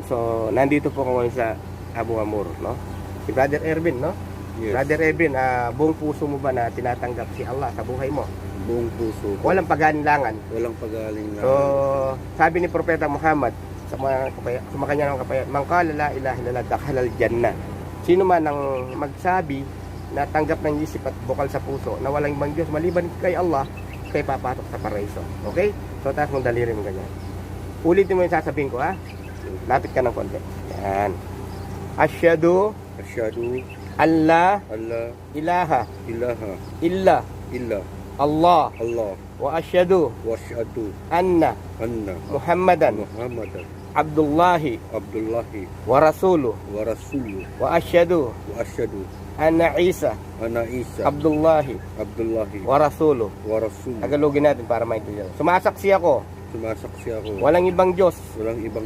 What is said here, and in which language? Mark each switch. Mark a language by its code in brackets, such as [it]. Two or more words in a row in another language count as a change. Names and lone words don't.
[tl] So, nandito po ako ngayon sa Abu Amur, no? Si Brother Ervin, no? Yes. Brother Ervin, buong puso mo ba na tinatanggap si Allah sa buhay mo? Buong puso ko. Walang pag-alinlangan. Walang pagaling na. So, sabi ni Propeta Muhammad sa mga kanya ng kapayat, [ar] "من قال لا إله إلا الله دخل الجنة." [tl] Sino man ang magsabi na tanggap ng isip at bukal sa puso na walang ibang Diyos maliban kay Allah, kay papasok sa paraiso. Okay? So, taas mong daliri mo ganyan. Ulitin mo yung sasabihin ko, ha? Lapit ka ng konti. Yan. [ar] Asyhadu Asyhadu alla alla ilaha ilaha illa illa Allah Allah وأشهد وأشهد anna anna Muhammadan Muhammadan Abdullahi Abdullahi ورسوله ورسوله وأشهد وأشهد أن عيسى أن عيسى Abdullahi Abdullahi ورسوله. ورسوله. [tl] Tagalogin natin para maintindihan. Sumasaksi ako, Sumasaksi ako. walang ibang Diyos Walang ibang